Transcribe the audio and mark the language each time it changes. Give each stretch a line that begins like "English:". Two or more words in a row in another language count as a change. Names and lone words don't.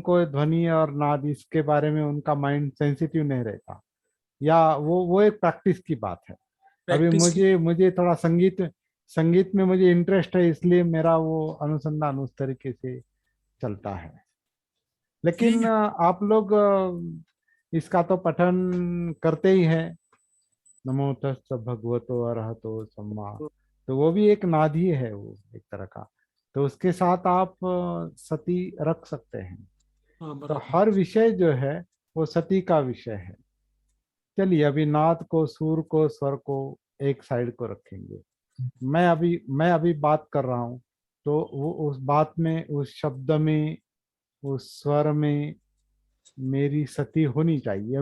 Hindi: लोगों को ध्वनि और नाद इसके बारे में उनका
English: mind sensitive
Hindi: नहीं रहता, या वो एक प्रैक्टिस की बात है। अभी प्रैक्टिस की। मुझे मुझे थोड़ा संगीत संगीत में मुझे इंटरेस्ट है, इसलिए मेरा वो अनुसंधान उस तरीके से चलता है। लेकिन आप लोग इसका तो पठन करते ही हैं,
Pali: नमो तस् भगवतो अरहतो सम्मा।
Hindi: तो वो भी एक नाद ही है, वो एक तरह का। तो उसके साथ आप सती रख सकते हैं। हाँ, तो बराबर। हर विषय जो है वो सती का विषय है। चलिए, अभी नाद को, सुर को, स्वर को एक साइड को रखेंगे। मैं अभी बात कर रहा हूँ, तो वो उस बात में, उस शब्द में, उस स्वर में मेरी सती होनी चाहिए।